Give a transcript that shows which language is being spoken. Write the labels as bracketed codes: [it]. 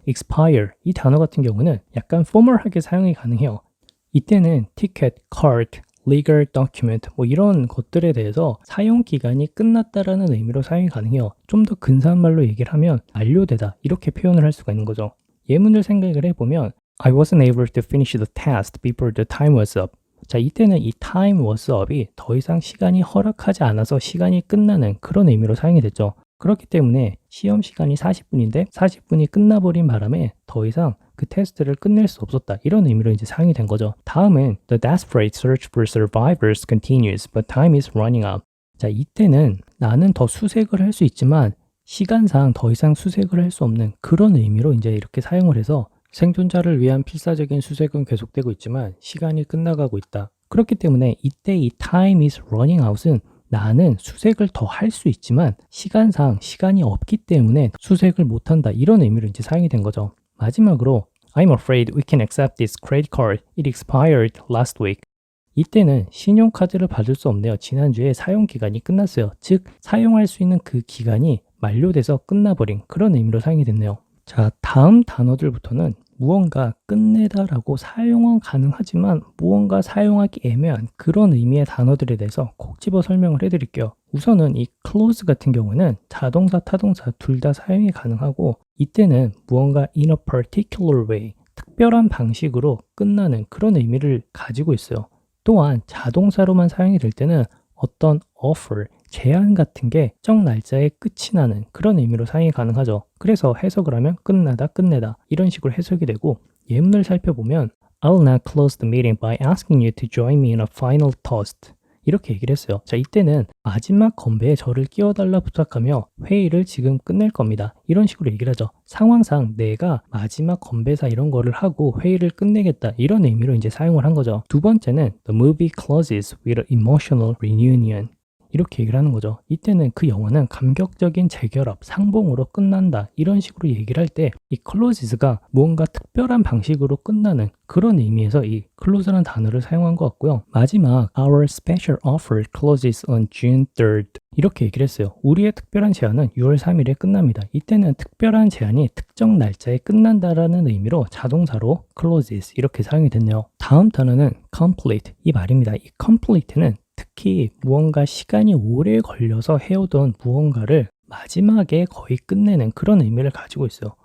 [ko] expire 이 단어 같은 경우는 약간 포멀하게 사용이 가능해요. 이때는 ticket, card, legal document 뭐 이런 것들에 대해서 사용 기간이 끝났다라는 의미로 사용이 가능해요. 좀 더 근사한 말로 얘기를 하면 만료되다 이렇게 표현을 할 수가 있는 거죠. 예문을 생각을 해보면 [en] I wasn't able to finish the test before the time was up. [ko] 자, 이때는 이 [en] time was up [ko] 이 더 이상 시간이 허락하지 않아서 시간이 끝나는 그런 의미로 사용이 됐죠. 그렇기 때문에 시험 시간이 40분인데 40분이 끝나버린 바람에 더 이상 그 테스트를 끝낼 수 없었다. 이런 의미로 이제 사용이 된 거죠. 다음은 [en] The desperate search for survivors continues, but time is running out. [ko] 자, 이때는 나는 더 수색을 할 수 있지만 시간상 더 이상 수색을 할 수 없는 그런 의미로 이제 이렇게 사용을 해서 생존자를 위한 필사적인 수색은 계속되고 있지만 시간이 끝나가고 있다. 그렇기 때문에 이때 이 [en] time is running out [ko] 은 나는 수색을 더 할 수 있지만 시간상 시간이 없기 때문에 수색을 못한다. 이런 의미로 이제 사용이 된 거죠. 마지막으로 [en] I'm afraid we can accept this credit card. It expired last week. [ko] 이때는 신용카드를 받을 수 없네요. 지난주에 사용기간이 끝났어요. 즉 사용할 수 있는 그 기간이 만료돼서 끝나버린 그런 의미로 사용이 됐네요. 자, 다음 단어들부터는 무언가 끝내다라고 사용은 가능하지만 무언가 사용하기 애매한 그런 의미의 단어들에 대해서 콕 집어 설명을 해드릴게요. 우선은 이 close 같은 경우는 자동사, 타동사 둘 다 사용이 가능하고 이때는 무언가 [en] in a particular way, [ko] 특별한 방식으로 끝나는 그런 의미를 가지고 있어요. 또한 자동사로만 사용이 될 때는 어떤 offer, 제한 같은 게 특정 날짜에 끝이 나는 그런 의미로 사용이 가능하죠. 그래서 해석을 하면 끝나다, 끝내다 이런 식으로 해석이 되고 예문을 살펴보면 [en] I'll now close the meeting by asking you to join me in a final toast. [ko] 이렇게 얘기를 했어요. 자, 이때는 마지막 건배에 저를 끼워달라 부탁하며 회의를 지금 끝낼 겁니다. 이런 식으로 얘기를 하죠. 상황상 내가 마지막 건배사 이런 거를 하고 회의를 끝내겠다 이런 의미로 이제 사용을 한 거죠. 두 번째는 [en] The movie closes with an emotional reunion. [ko] 이렇게 얘기를 하는 거죠. 이때는 그 영화는 감격적인 재결합, 상봉으로 끝난다. 이런 식으로 얘기를 할 때 이 closes가 무언가 특별한 방식으로 끝나는 그런 의미에서 이 close라는 단어를 사용한 것 같고요. 마지막 [en] Our special offer closes on June 3rd. [ko] 이렇게 얘기를 했어요. 우리의 특별한 제안은 6월 3일에 끝납니다. 이때는 특별한 제안이 특정 날짜에 끝난다라는 의미로 자동사로 closes 이렇게 사용이 됐네요. 다음 단어는 complete 이 말입니다. 이 complete는 특히 무언가 시간이 오래 걸려서 해오던 무언가를 마지막에 거의 끝내는 그런 의미를 가지고 있어요.